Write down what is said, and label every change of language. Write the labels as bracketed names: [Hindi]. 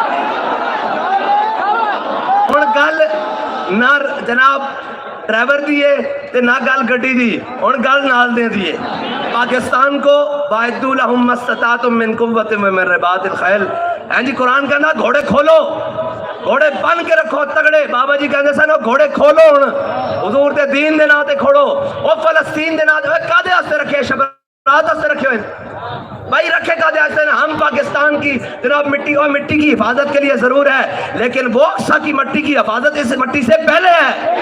[Punjabi] ہن گل نہ جناب ڈرائیور دیے تے نہ گل گڈی دی، ہن گل نال دے دیے. [Urdu] پاکستان کو [Arabic] وَأَعِدُّوا لَهُم مَّا اسْتَطَعْتُم مِّن قُوَّةٍ وَمِن رِّبَاطِ الْخَيْلِ. [Punjabi] ہاں جی قرآن کہنا گھوڑے کھولو، گھوڑے بن کے رکھو تگڑے. بابا جی کہندے سن گھوڑے کھولو ہن حضور دے دین دے نام تے کھولو. او فلسطین دے نام تے کادے واسطے رکھے؟ شبرات واسطے رکھے ہوئے بھائی، رکھے کادے واسطے؟ [Urdu] ہم پاکستان کی جناب مٹی اور مٹی کی حفاظت کے لیے ضرور ہے، لیکن وہ اقصی کی مٹی کی حفاظت اس مٹی سے پہلے ہے.